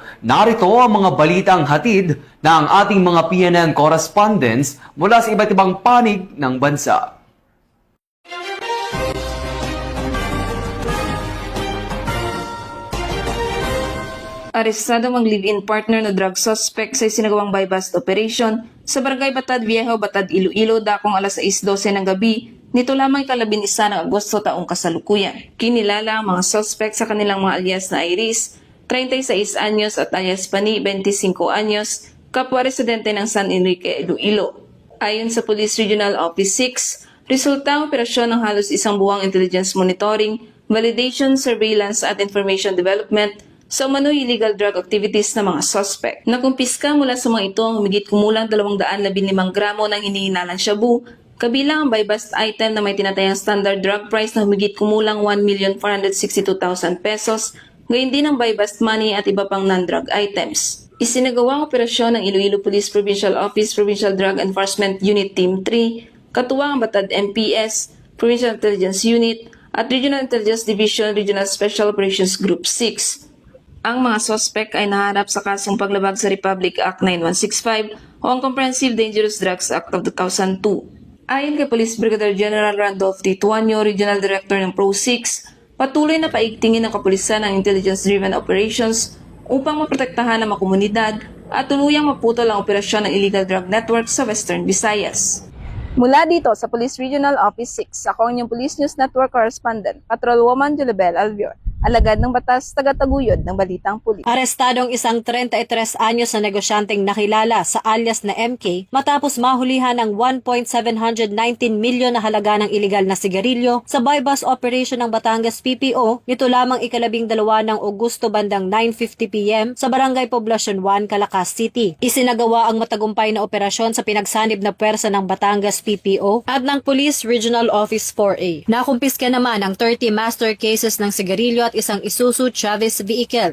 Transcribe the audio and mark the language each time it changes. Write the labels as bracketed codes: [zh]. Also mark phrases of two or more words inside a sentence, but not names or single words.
[tl] Narito ang mga balitang hatid ng ating mga PNN correspondents mula sa iba't ibang panig ng bansa. Arestado ang live-in partner na drug suspect sa isinagawang [en] buy-bust operation [tl] sa Barangay Batad Viejo, Batad, Iloilo, dakong alas 6:12 ng gabi, nito lamang ikalabinisa ng Agosto taong kasalukuyan. Kinilala ang mga suspect sa kanilang mga alias na Iris, 36 anyos at alias Pani, 25 anyos, kapwa residente ng San Enrique, Iloilo. Ayon sa Police Regional Office 6, resulta ang operasyon ng halos isang buwang [en] intelligence monitoring, validation, surveillance [tl] at [en] information development [tl] sa umano'y [en] illegal drug activities [tl] ng mga suspect. Nakumpiska mula sa mga ito ang humigit kumulang 215 gramo ng hinihinalang shabu, kabilang ang [en] buy-bust item [tl] na may tinatayang [en] standard drug price [tl] na humigit kumulang 1,462,000 pesos, gayon din ang [en] buy-bust money [tl] at iba pang [en] non-drug items. [tl] Isinagawa ang operasyon ng Iloilo Police Provincial Office Provincial Drug Enforcement Unit Team 3, katuwang ang Batad MPS, Provincial Intelligence Unit, at Regional Intelligence Division Regional Special Operations Group 6. Ang mga suspect ay naharap sa kasong paglabag sa Republic Act 9165 o ang Comprehensive Dangerous Drugs Act of 2002. Ayon kay Police Brigadier General Randolph T. Tuanyo, Regional Director ng Pro 6, patuloy na paigtingin ng kapulisan ang [en] intelligence-driven operations [tl] upang maprotektahan ang mga komunidad at tuluyang maputol ang operasyon ng [en] illegal drug network [tl] sa Western Visayas. Mula dito sa Police Regional Office 6, ako ang inyong Police News Network Correspondent, Patrolwoman Julibel Alvior. Alagad ng batas, tagataguyod ng Balitang Pulis. Arestadong isang 33 anyos na negosyanteng nakilala sa alias na MK matapos mahulihan ng 1.719 milyon na halaga ng iligal na sigarilyo sa [en] buy-bust operation [tl] ng Batangas PPO nito lamang ika-12 ng Agosto bandang 9:50 PM sa Barangay Poblacion 1, Calacas City. Isinagawa ang matagumpay na operasyon sa pinagsanib na puwersa ng Batangas PPO at ng Police Regional Office 4A. Nakumpiska naman ang 30 [en] master cases [tl] ng sigarilyo at isang Isuzu Chavez vehicle.